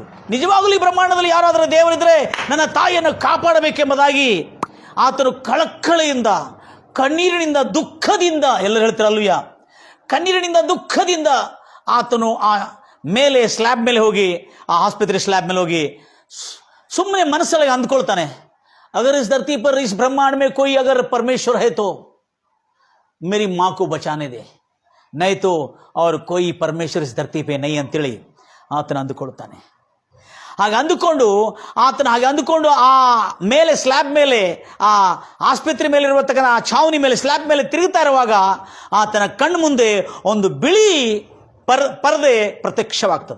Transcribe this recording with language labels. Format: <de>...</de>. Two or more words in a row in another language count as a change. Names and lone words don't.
<kn>ನಿಜವಾಗಲೂ ಈ ಬ್ರಹ್ಮಾಂಡದಲ್ಲಿ ಯಾರಾದರೂ ದೇವರಿದ್ರೆ ನನ್ನ ತಾಯಿಯನ್ನು ಕಾಪಾಡಬೇಕೆಂಬುದಾಗಿ ಆತನು ಕಳಕಳೆಯಿಂದ, ಕಣ್ಣೀರಿನಿಂದ, ದುಃಖದಿಂದ, ಎಲ್ಲರೂ ಹೇಳ್ತಾರಲ್ಲೂಯ್ಯ, ಕಣ್ಣೀರಿನಿಂದ ದುಃಖದಿಂದ ಆತನು ಆ ಮೇಲೆ ಸ್ಲ್ಯಾಬ್ ಮೇಲೆ ಹೋಗಿ, ಆ ಆಸ್ಪತ್ರೆ ಸ್ಲ್ಯಾಬ್ ಮೇಲೆ ಹೋಗಿ ಸುಮ್ಮನೆ ಮನಸ್ಸೊಳಗೆ ಅಂದ್ಕೊಳ್ತಾನೆ,</kn> <hi>अगर इस धरती पर इस ब्रह्मांड में कोई अगर परमेश्वर है तो मेरी माँ को बचाने दे, नहीं तो और कोई परमेश्वर इस धरती पे नहीं</hi> <kn>ಅಂತೇಳಿ ಆತನ ಅಂದುಕೊಳ್ತಾನೆ. ಹಾಗೆ ಅಂದುಕೊಂಡು ಆ ಮೇಲೆ ಸ್ಲ್ಯಾಬ್ ಮೇಲೆ, ಆ ಆಸ್ಪತ್ರೆ ಮೇಲೆ ಇರುವತಕ್ಕಂಥ ಆ ಛಾವಣಿ ಮೇಲೆ ಸ್ಲ್ಯಾಬ್ ಮೇಲೆ ತಿರುಗುತ್ತಾ ಇರುವಾಗ ಆತನ ಕಣ್ಣು ಮುಂದೆ ಒಂದು ಬಿಳಿ ಪರದೆ ಪ್ರತ್ಯಕ್ಷವಾಗ್ತದೆ.</kn>